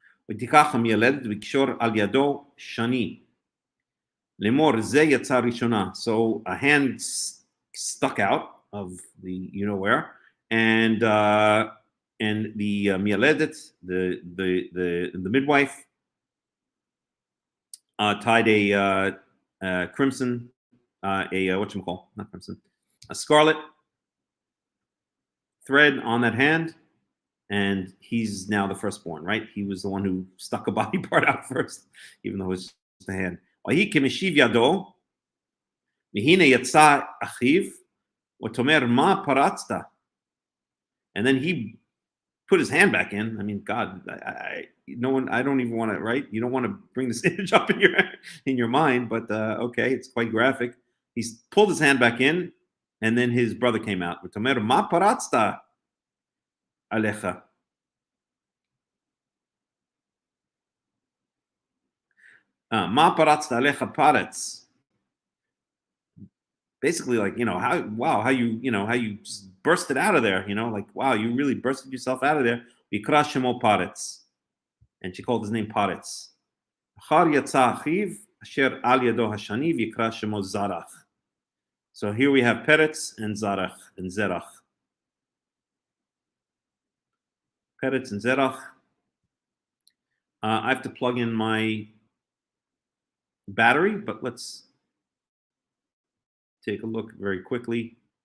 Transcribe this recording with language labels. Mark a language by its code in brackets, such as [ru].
[he] ותיקח המילד וקשור על ידו שני. Lemor ze yatsa rishona. [en] So a hand stuck out of the where, and and the mialedet, the midwife, tied a crimson, whatchamacall, not crimson, a scarlet thread on that hand, and he's now the firstborn, right? He was the one who stuck a body part out first, even though it was just a hand. [he] ויהי כמשיב ידו, והנה יצא אחיו, ותאמר מה פרצת? [en] And then he put his hand back in. I mean, God, no one. I don't even want to. Right? You don't want to bring this image up in your mind, but okay, it's quite graphic. He's pulled his hand back in, and then his brother came out. [he] ותאמר מה פרצת עליך? מה פרצת עליך פרץ? [en] Basically, like, how you bursted out of there, like, wow, you really bursted yourself out of there. [he] ויקרא שמו פרץ, [en] and she called his name Paretz. [he] אחר יצא אחיו אשר על ידו השני ויקרא שמו זרח. [en] So here we have Peretz and Zarach and Zerach. Peretz and Zerach. I have to plug in my battery, but let's take a look very quickly.